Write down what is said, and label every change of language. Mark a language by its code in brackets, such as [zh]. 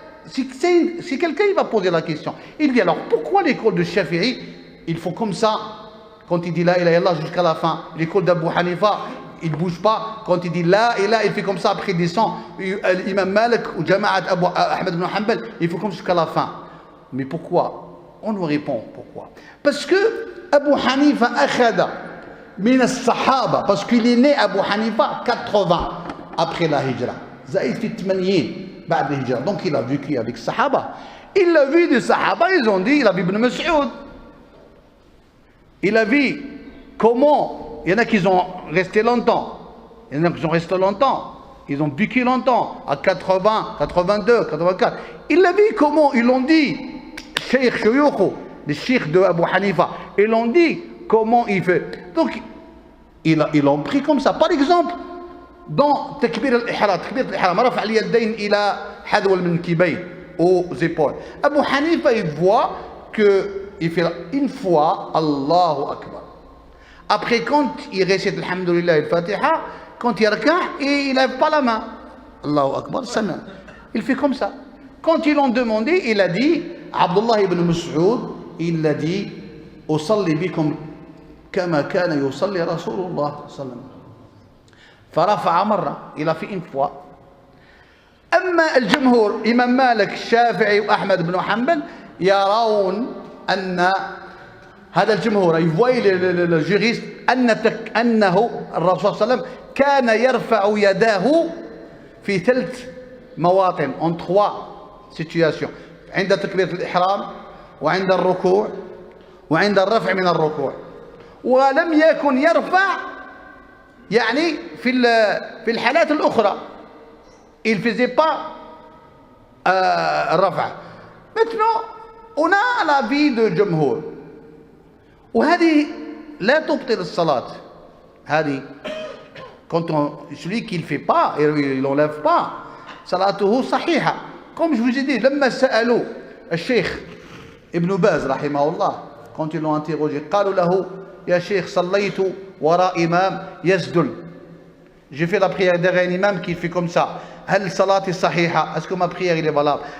[fr] si quelqu'un va poser la question, il dit alors pourquoi l'école de Shafi'i, il faut comme ça, quand il dit la ilaha illallah jusqu'à la fin, l'école d'Abu Hanifa, il ne bouge pas, quand il dit la ilaha, il fait comme ça, après il descend, l'imam Malik ou Jama'at Ahmed ibn Hanbal, il faut comme ça jusqu'à la fin. Mais pourquoi? On nous répond pourquoi. Parce que Abu Hanifa [ar] akhada min as-sahaba, [fr] parce qu'il est né Abu Hanifa 80 après la hijra. Zaïd fit 80 [ar] بعد الهجرة. [fr] Donc il a vécu avec Sahaba. Il a vu des Sahaba, ils ont dit, il a vu Ibn Mas'ud. Il a vu comment, il y en a qui ont resté longtemps. Il y en a qui ont resté longtemps. Ils ont vécu longtemps, à 80, 82, 84. Il a vu comment, ils l'ont dit, Cheikh Shuyukhu, les Cheikh de Abu Hanifa, ils l'ont dit comment il fait. Donc, ils l'ont pris comme ça. Par exemple, dans [ar] تكبير الإحرام تكبيرة الإحرام رفع اليدين إلى حذو المنكبين [fr] aux épaules. Abu Hanifa il voit que il fait une fois Allahu Akbar. Après quand il récite Alhamdulillah et Fatiha, quand il raka et il lève pas la main. Allahu Akbar, ça il fait comme ça. Quand ils l'ont demandé, il a dit Abdullah ibn Mas'ud, il a dit [ar] أصلي بكم كما كان يصلي رسول الله صلى الله عليه وسلم. فرفع مرة إلى في fois. أما الجمهور إمام مالك الشافعي وأحمد بن حنبل يرون أن هذا الجمهور يفوي الجوريست أنه الرسول صلى الله عليه وسلم كان يرفع يداه في 3 مواطن [fr] en 3 situations [ar] عند تكبيرة الإحرام وعند الركوع وعند الرفع من الركوع ولم يكن يرفع يعني في الحالات الأخرى [fr] il faisait pas [ar] الرفع. [fr] Maintenant on a l'avis de [ar] جمهور وهذه لا تبطل الصلاة. [fr] هذه quand celui qui ne fait pas il n'enlève pas [ar] صلاته صحيحة. [fr] Comme je vous ai dit [ar] لما سألوا الشيخ ابن باز رحمه الله [fr] quand ils l'ont interrogé [ar] قالوا له يا شيخ صليت وراء إمام يسدل. [fr] J'ai fait la prière derrière un imam qui fait comme ça. [ar] هل صلاتي صحيحة? [fr] Est-ce que ma prière est valable?